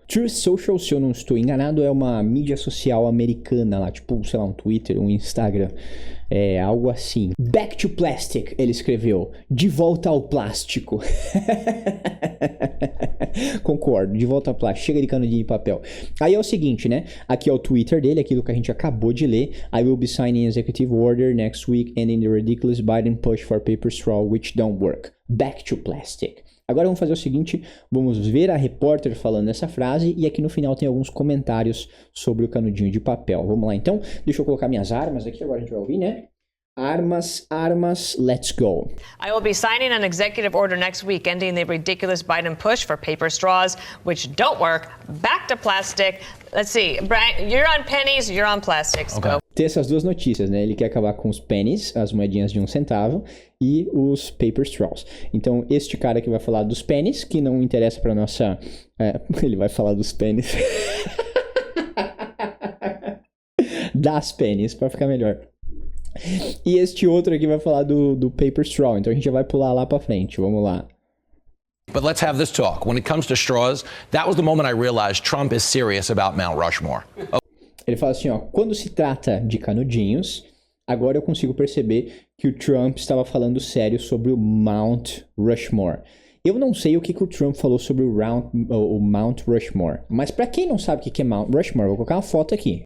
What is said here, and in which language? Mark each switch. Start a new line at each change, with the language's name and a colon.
Portuguese: Truth Social, se eu não estou enganado, é uma mídia social americana lá, tipo, sei lá, um Twitter, um Instagram, algo assim.
English: Back to plastic,
Portuguese: ele escreveu. De volta ao plástico. Concordo, de volta ao plástico. Chega de canudinho de papel. Aí é o seguinte, né? Aqui é o Twitter dele, aquilo que a gente acabou de ler.
English: I will be signing executive order next week ending the ridiculous Biden push for paper straw which don't work. Back to plastic.
Portuguese: Agora vamos fazer o seguinte, vamos ver a repórter falando essa frase e aqui no final tem alguns comentários sobre o canudinho de papel. Vamos lá então, deixa eu colocar minhas armas aqui, agora a gente vai ouvir, né? Armas,
English: let's go. I will be signing an executive order next week ending the ridiculous Biden push for paper straws, which don't work. Back to plastic. Let's see, Brian, you're on pennies, you're on plastics. Okay.
Portuguese: Tem essas duas notícias, né? Ele quer acabar com os pennies, as moedinhas de 1 centavo, e os paper straws. Então, este cara que vai falar dos pennies, que não interessa pra nossa... ele vai falar dos pennies. Das pennies, pra ficar melhor. E este outro aqui vai falar do paper straw. Então a gente já vai pular lá pra frente. Vamos lá.
English: But let's have this talk. When it comes to straws, that was the moment I realized Trump is serious about Mount Rushmore.
Portuguese: Ele fala assim, ó, quando se trata de canudinhos, agora eu consigo perceber que o Trump estava falando sério sobre o Mount Rushmore. Eu não sei o que o Trump falou sobre o Mount Rushmore, mas pra quem não sabe o que é Mount Rushmore, vou colocar uma foto aqui.